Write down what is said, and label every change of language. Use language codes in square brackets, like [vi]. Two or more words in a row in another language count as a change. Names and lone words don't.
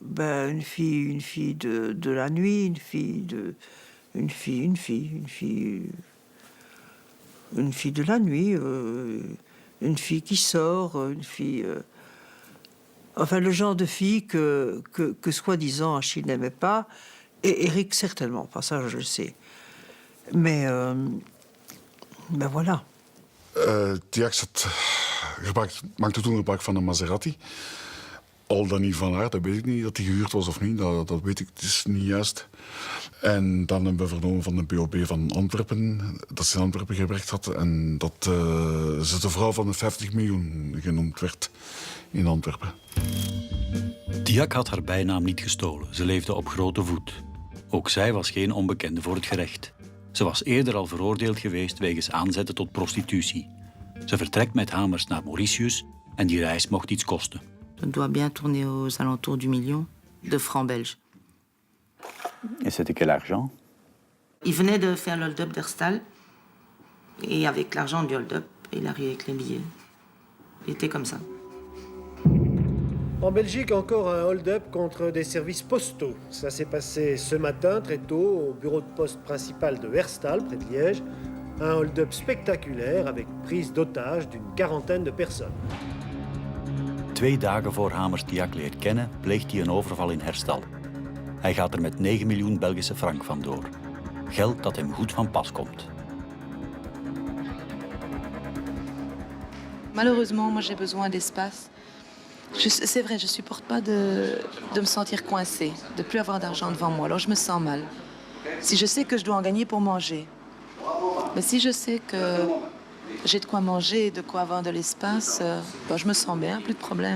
[fr] une fille de la nuit, une fille de la nuit, une fille qui sort, une fille... enfin, le genre de fille que soi-disant Achille n'aimait pas, et Eric certainement pas, ça je le sais. Mais voilà. [nl] T-X maakte toen gebruik van een Maserati. Al dan niet van haar, dat weet ik niet. Dat die gehuurd was of niet, dat weet ik. Het is niet juist. En dan hebben we vernomen van de BOB van Antwerpen, dat ze in Antwerpen gewerkt had. En dat ze de vrouw van de 50 miljoen genoemd werd in Antwerpen. Diak had haar bijnaam niet gestolen. Ze leefde op grote voet. Ook zij was geen onbekende voor het gerecht. Ze was eerder al veroordeeld geweest wegens aanzetten tot prostitutie. Ze vertrekt met Hamers naar Mauritius en die reis mocht iets kosten. [fr] Dat doit bien tourner aux alentours du million de francs belges. Et c'était quel argent? Il venait de faire le hold-up d'Herstal. Et avec l'argent du hold-up, il arrivait avec les billets. Il était comme ça. En Belgique, encore un hold-up contre des services postaux. Ça s'est passé ce matin, très tôt, au bureau de poste principal de Herstal, près de Liège. Un hold-up spectaculaire avec prise d'otage d'une quarantaine de personnes. [nl] 2 dagen voor Hamers Diak leert kennen, pleegt hij een overval in Herstal. Hij gaat er met 9 miljoen Belgische frank vandoor. Geld dat hem goed van pas komt. [fr] Malheureusement, moi j'ai besoin d'espace. C'est vrai, je supporte pas de me sentir coincée, de plus avoir d'argent devant moi. Alors je me sens mal. Si je sais que je dois en gagner pour manger, mais si je sais que j'ai de quoi manger et de quoi avoir de l'espace, je me sens bien, plus de problème.